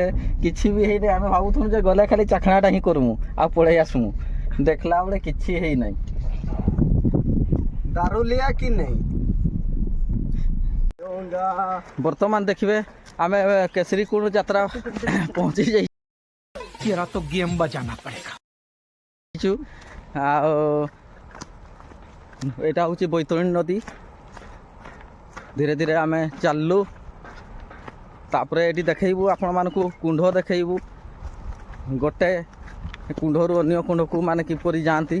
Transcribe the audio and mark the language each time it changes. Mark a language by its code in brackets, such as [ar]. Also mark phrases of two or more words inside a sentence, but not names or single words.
[or] କିଛି ବି ହେଇନି। ଆମେ ଭାବୁଥିଲୁ ଯେ ଗଲେ ଖାଲି ଚାଖଣାଟା ହିଁ କରିମୁ ଆଉ ପଳେଇ ଆସମୁ। ଦେଖିଲା ବେଳେ କିଛି ହେଇନାହିଁ। ଦାରୁଲିଆ କି ନେଇ ବର୍ତ୍ତମାନ ଦେଖିବେ ଆମେ କେଶରୀ କୁଣ୍ଡ ଯାତ୍ରା ପହଞ୍ଚି ଯାଇଛୁ। [hi] तो गेम बजाना पड़ेगा। [or] ଆଉ ଏଇଟା ହେଉଛି ବୈତରଣୀ ନଦୀ। ଧୀରେ ଧୀରେ ଆମେ ଚାଲିଲୁ। ତାପରେ ଏଠି ଦେଖେଇବୁ ଆପଣମାନଙ୍କୁ କୁଣ୍ଡ ଦେଖେଇବୁ। ଗୋଟେ କୁଣ୍ଡରୁ ଅନ୍ୟ କୁଣ୍ଡକୁ ମାନେ କିପରି ଯାଆନ୍ତି।